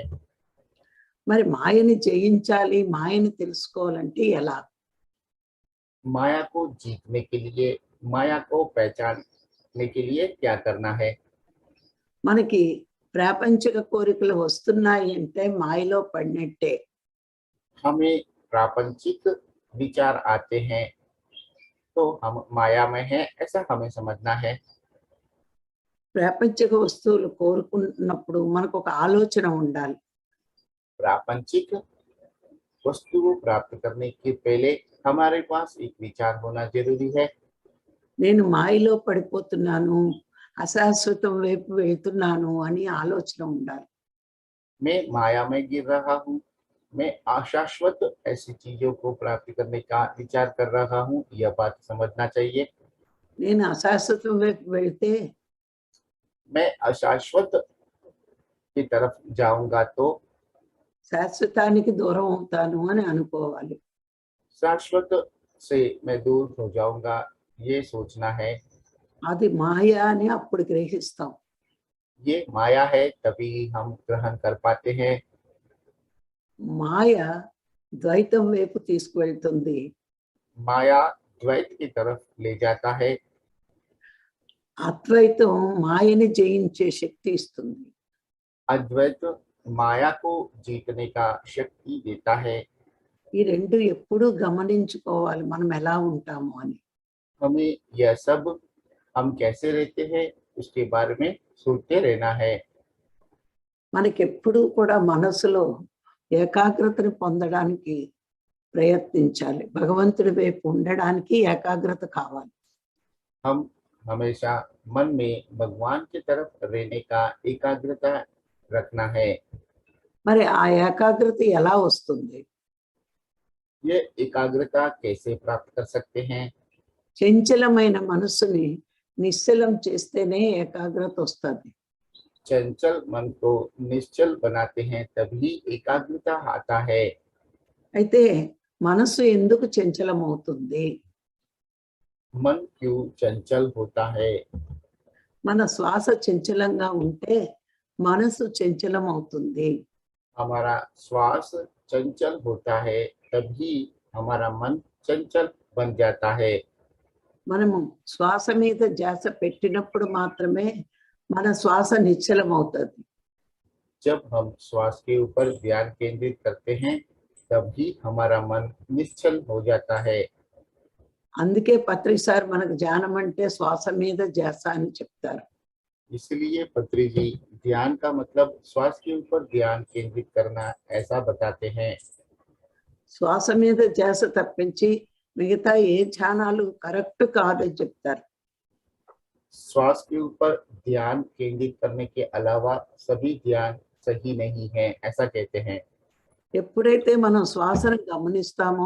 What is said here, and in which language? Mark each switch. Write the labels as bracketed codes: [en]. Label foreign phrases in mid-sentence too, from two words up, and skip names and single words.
[te] మరి మాయని జయించాలి, మాయని తెలుసుకోవాలంటే ఎలా? [hi] माया को जीतने के लिए, माया को पहचानने के लिए क्या करना है? [te] మనకి ప్రాపంచిక కోరికలు వస్తున్నాయి అంటే మాయలో పడినట్టే. [hi] हमें प्रापंचिक विचार आते हैं तो हम माया में हैं, ऐसा हमें समझना है। [te] ప్రాపంచిక వస్తువులు కోరుకున్నప్పుడు మనకు ఒక ఆలోచన ఉండాలి. [hi] प्रापंचिक वस्तु को प्राप्त करने के पहले हमारे पास एक विचार होना जरूरी है। [te] నేను మాయలో పడిపోతున్నాను, అశాశ్వతం వైపు వెళ్తున్నాను అని ఆలోచన ఉండాలి. [hi] मैं माया में गिर रहा हूँ, मैं अशाश्वत ऐसी चीजों को प्राप्त करने का विचार कर रहा हूँ, यह बात समझना चाहिए। [te] నేను అశాశ్వతం వైపు వెళ్తే [hi] मैं अशाश्वत की तरफ जाऊंगा तो [te] శాశ్వతానికి దూరం అవుతాను అని అనుకోవాలి. [hi] शाश्वत से मैं दूर हो जाऊंगा, ये सोचना है। [te] అది మాయ అని అప్పుడు గ్రహిస్తాం. [hi] ये माया है, तभी हम ग्रहण कर पाते हैं। [te] మాయ ద్వైతం వైపు తీసుకువెళ్తుంది. [hi] माया द्वैत की तरफ ले जाता है, [te] అద్వైతం మాయని జయించే శక్తి ఇస్తుంది. [hi] अद्वैत माया को जीतने का शक्ति देता है। [te] ఈ రెండు ఎప్పుడూ గమనించుకోవాలి మనం ఎలా ఉంటాము అని. [hi] हमें यह सब हम कैसे रहते हैं उसके बारे में सोचते रहना है। [te] మనకెప్పుడు కూడా మనసులో ఏకాగ్రతను పొందడానికి ప్రయత్నించాలి. భగవంతుడి వైపు ఉండడానికి ఏకాగ్రత కావాలి. [hi] हम हमेशा मन में भगवान की तरफ रहने का एकाग्रता रखना है। [te] మరి ఆ ఏకాగ్రత ఎలా వస్తుంది? [hi] ये एकाग्रता कैसे प्राप्त कर सकते हैं? [te] చంచలమైన మనస్సుని నిశ్చలం చేస్తేనే ఏకాగ్రత వస్తుంది. [hi] चंचल मन को निश्चल बनाते हैं तभी एकाग्रता आता है। [te] అయితే మనస్సు ఎందుకు చంచలం అవుతుంది? [hi] मन क्यों चंचल होता है? [te] మన శ్వాస చంచలంగా ఉంటే మనసు చంచలం అవుతుంది. [hi] हमारा श्वास चंचल होता है तभी हमारा मन चंचल बन जाता है। [te] మనము శ్వాస మీద ధ్యాస పెట్టినప్పుడు మాత్రమే మన శ్వాస నిశ్చలం అవుతుంది. [hi] जब हम श्वास के ऊपर ध्यान केंद्रित करते हैं तभी हमारा मन निश्चल हो जाता है। [te] అందుకే పత్రిసార్ మనకు ధ్యానం అంటే శ్వాస మీద ధ్యాస అని చెప్తారు. [hi] इसलिए पत्री जी ध्यान का मतलब श्वास के ऊपर ध्यान केंद्रित करना ऐसा बताते हैं। [te] శ్వాస మీద ధ్యాస తప్పించి మిగతా ఏ ధ్యానాలు కరెక్ట్ కాదని చెప్తారు. [hi] श्वास के ऊपर ध्यान केंद्रित करने के अलावा सभी ध्यान सही नहीं है, ऐसा कहते हैं। [te] ఎప్పుడైతే మనం శ్వాసను గమనిస్తామో